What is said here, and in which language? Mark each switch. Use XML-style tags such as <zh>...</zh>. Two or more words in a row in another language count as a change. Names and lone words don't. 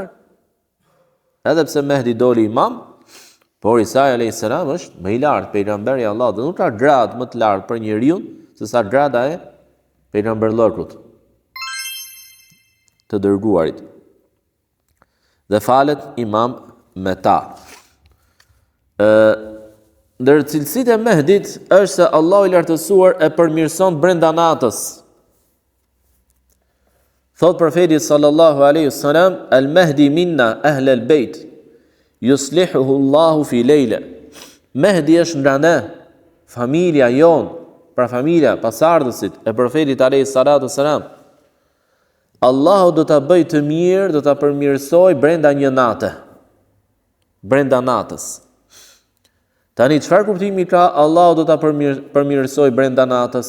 <sq>Edhe pse Mehdi doli imam, por Isa</sq> <ar>عليه السلام</ar> <sq>është më i lartë, pejgamberi i Allahut, dhe nuk ka gradë më të lartë për njeriu se sa grada e pejgamberllëkut të dërguarit. Dhe falet imam me ta. Ndër cilësitë e Mehdit është se Allahu i lartësuar e përmirëson brenda natës. Thot profeti</sq> <ar>صلى الله عليه وسلم، "المهدي منا أهل البيت، يصلحه الله في ليلة."</ar> <sq>Mehdi është nga ne, familja jon, pra familja pasardhësit e profetit</sq> <ar>عليه الصلاة والسلام.</ar> <sq>Allahu do ta bëj të mirë, do ta përmirësoj brenda një nate. Brenda natës. Tani çfarë kuptimi ka Allahu do ta përmirësoj brenda natës?</sq>